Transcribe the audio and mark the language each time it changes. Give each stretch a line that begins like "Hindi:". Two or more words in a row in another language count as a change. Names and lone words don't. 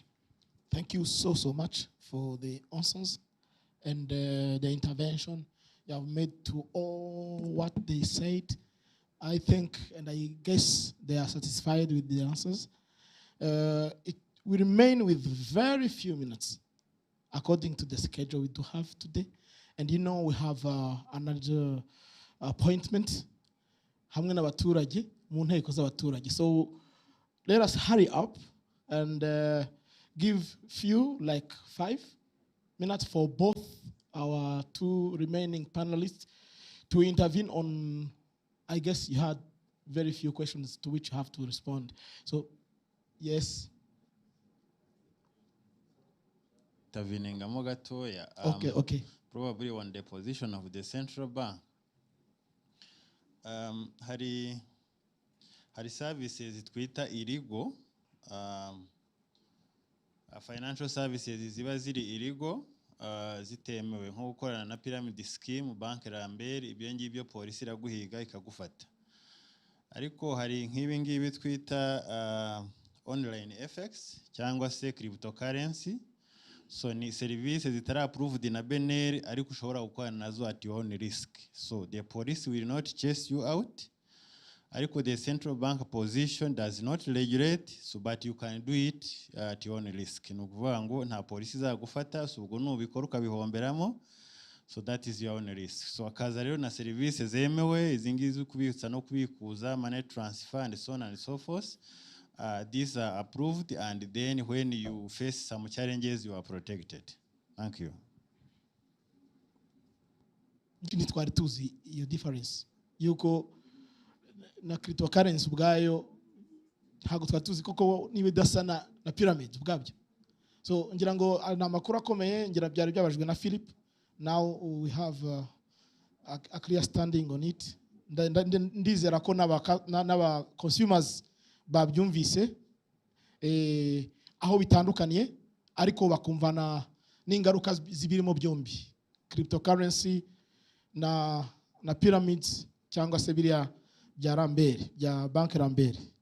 English: Thank you so much for the answers and the intervention you have made to all what they said. I think, and I guess they are satisfied with the answers. We remain with very few minutes, according to the schedule we do have today. And you know we have another appointment.
Kinyarwanda: Hamwe n'abaturage mu nteko z'abaturage.
English: So let us hurry up and give few, like 5 minutes for both our 2 remaining panelists to intervene on, I guess you had very few questions to which you have to respond. So, yes.
Kinyarwanda: Intervening gatoya.
English: Okay. Probably on the position of the central bank.
Kinyarwanda: Hari services twita illegal,
English: financial services
Kinyarwanda: ziba ziri illegal, zitemewe nko gukorana na
English: pyramid scheme,
Kinyarwanda: banki Lambert, ibyo ngibyo polisi iraguhiga ikagufata. Ariko hari nk'ibi ngibi twita
English: online FX
Kinyarwanda: cyangwa se cryptocurrency. So ni services zitara approved na BNL ariko ushobora gukorana nazo
English: at your own risk. So the police will not chase you out. Ariko the central bank position does not regulate, so but you can do it at your own risk.
Kinyarwanda: Nukuvuga ngo nta police izagufata, so ubwo nubikora ukabihomberamo,
English: so that is your own risk.
Kinyarwanda: So akaza rero na services zemewe izingizi kubitsa no kubikuza,
English: money transfer and so on and so forth. These are approved, and then when you face some challenges, you are protected. Thank you.
Kinyarwanda: Nitwari tuzi iyo difference yuko na cryptocurrency ubwayo ntago twari tuzi koko niba idasa na pyramid ubwabyo. So ngira ngo na amakuru akomeye ngira byari byabajwe na Philip.
English: Now we have a clear standing on it.
Kinyarwanda: Ndizera ko n'aba consumers babyumvise aho bitandukaniye ariko bakumvana n'ingaruka zibirimo byombi, cryptocurrency na pyramids cyangwa se biriya bya Lambert, bya banki Lambert.